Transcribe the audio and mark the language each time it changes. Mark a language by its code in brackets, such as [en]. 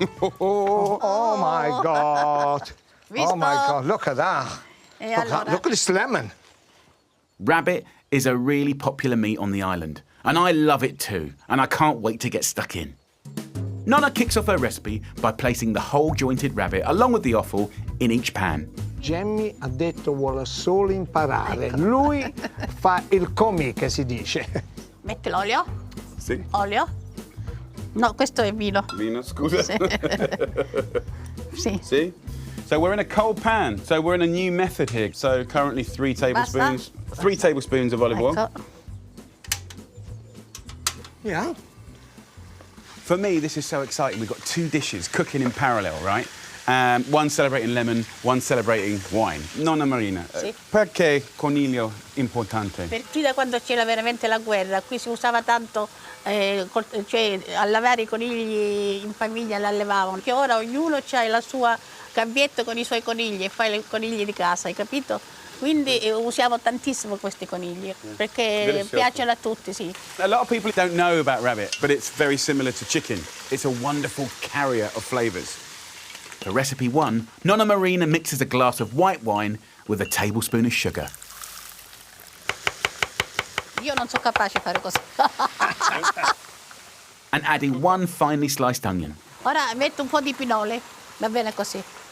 [en] Oh my God. Oh my God, look at that. Look at this lemon. Rabbit is a really popular meat on the island, and I love it too, and I can't wait to get stuck in. Nonna kicks off her recipe by placing the whole jointed rabbit, along with the offal, in each pan. [it] Jamie ha detto vuole solo imparare. Lui fa il comì, che si dice. Metti l'olio? Sì. Olio? No, questo è vino. Vino, scusa. Sì. [en] See? So we're in a cold pan. So we're in a new method here. So currently 3 tablespoons. [it] Basta? [en] 3 tablespoons of olive oil. [it] Ecco. [en] Yeah. For me, this is so exciting. We've got 2 dishes cooking in parallel, right? One celebrating lemon, one celebrating wine. Nonna Marina, [it] Sì. perché coniglio importante? Per qui da quando c'era veramente la guerra, qui si usava tanto cioè allevare i conigli in famiglia, li allevavano. Che ora ognuno ha la sua gabbietto con i suoi conigli e fa i conigli di casa, hai capito? Quindi usiamo tantissimo questi conigli perché piacciono a tutti, sì. [en] A lot of people don't know about rabbit, but it's very similar to chicken. It's a wonderful carrier of flavours. For recipe 1, Nonna Marina mixes a glass of white wine with a tablespoon of sugar. [it] Io non sono capace di fare così. [en] And adding 1 finely sliced onion. [it] Ora metto un po' di pinole, va bene così.